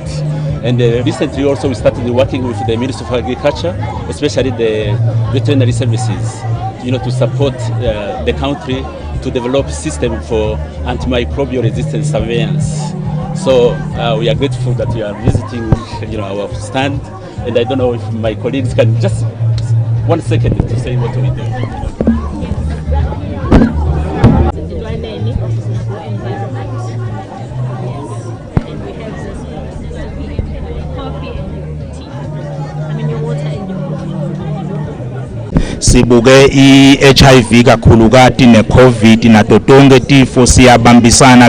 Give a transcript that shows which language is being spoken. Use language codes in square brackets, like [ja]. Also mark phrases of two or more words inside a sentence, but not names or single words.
[en] And recently also we started working with the Ministry of Agriculture, especially the veterinary services, to support the country to develop a system for antimicrobial resistance surveillance. So we are grateful that you are visiting, our stand, and I don't know if my colleagues can just 1 second to say what we do. [ss] Sibuke i-HIV kakhulukati ne-COVID nato tonke tifo siyabambisana